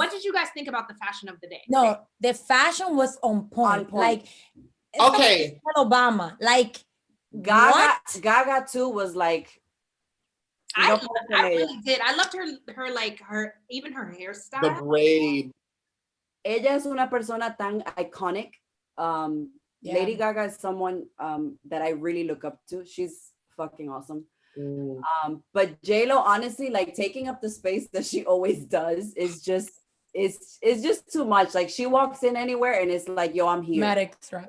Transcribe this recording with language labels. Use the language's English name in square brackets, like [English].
[English] What did you guys think about the fashion of the day? No, the fashion was on point. On point. Like, Okay. Obama. Like, Gaga too was like. I really did. I loved her even her hairstyle. The braid. [Spanish] Ella es una persona tan iconic. [English] Yeah. Lady Gaga is someone that I really look up to. She's fucking awesome. But J-Lo, honestly, like taking up the space that she always does is just it's just too much. Like she walks in anywhere and it's like, yo, I'm here. Maddox, right?